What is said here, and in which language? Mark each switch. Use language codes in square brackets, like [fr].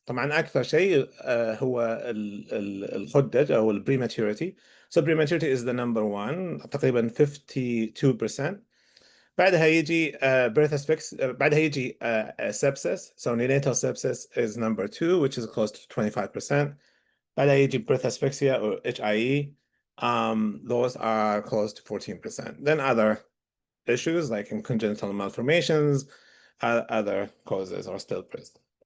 [ar] طبعا أكثر شيء هو الخدج أو prematurity. [en] So prematurity is the number one, [ar] تقريبا 52%. بعدها يجي birth asphyxia, بعدها يجي sepsis. [en] So neonatal sepsis is number 2, which is close to 25%. [ar] بعدها يجي [en] birth asphyxia or HIE. Those are close to 14%. Then other issues like congenital malformations, other causes are still present.